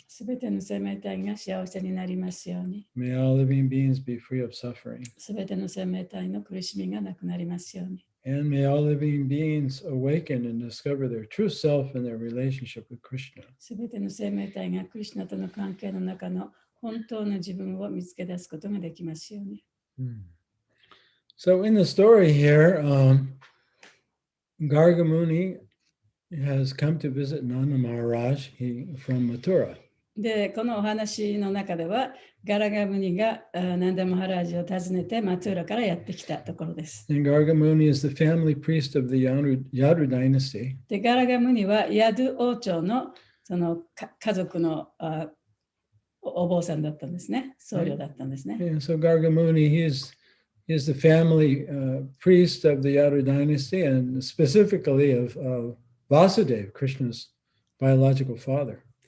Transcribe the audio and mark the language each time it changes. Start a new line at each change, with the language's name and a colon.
Japanese: すべての生命体が幸せになりますように。
English: May all living beings be free of suffering.
Japanese: すべての生命体の苦しみがなくなりますように。
English: And may all living beings awaken and discover their true self and their relationship with Krishna.
Japanese: すべての生命体がクリシュナとの関係の中の本当の自分を見つけ出すことができますように。
English: So in the story here, Garga Muni has come to visit Nanda Maharaj from Mathura.
Japanese: で、このお話の中では、ガラガムニがナンダ・マハラージを訪ねてマトゥーラからやってきたところです。
English: And Garga Muni is the family priest of the Yadu dynasty.
Japanese: で、ガラガムニはヤドゥ王朝のその家族のお坊さんだったんですね。僧侶だったんですね。
English: And so Garga Muni, he is the family priest of the Yadu dynasty and specifically of Vasudeva, Krishna's biological father.